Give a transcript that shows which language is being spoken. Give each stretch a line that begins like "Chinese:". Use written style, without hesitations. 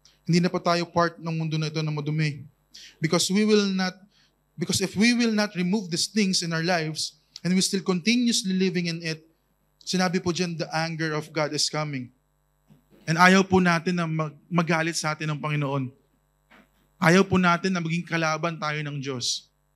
Filipino: Hindi na pa tayo part ng mundo na ito na madumi.
English: Because if we will not remove these things in our lives, and we still continuously living in it,
Filipino: sinabi po dyan,
English: the anger of God is coming.
Filipino: And ayaw po natin na magalit sa atin ng Panginoon. Ayaw po natin na maging kalaban tayo ng Diyos.